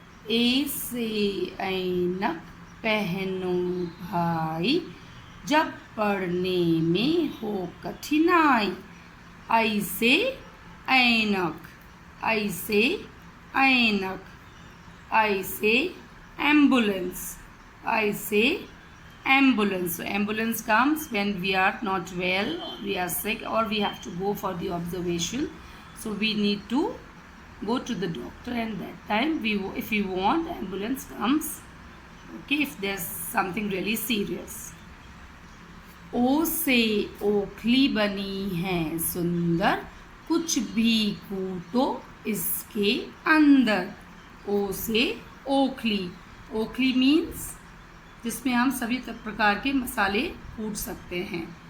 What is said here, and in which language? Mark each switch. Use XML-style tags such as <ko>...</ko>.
<hi>ए से ऐनक पहनो भाई, जब पढ़ने में हो कठिनाई. आई से ऐनक. आई से ऐनक. आई से एम्बुलेंस. आई से ambulance.</hi> <en>So ambulance comes when we are not well, or we are sick, or we have to go for the observation. So we need to go to the doctor, and that time if we want, ambulance comes. Okay, if there's something really serious.</en> <hi>ओ से ओखली बनी है सुंदर, कुछ भी कूटो इसके अंदर. ओ से ओखली. ओखली मीन्स जिसमें हम सभी प्रकार के मसाले कूट सकते हैं.</hi>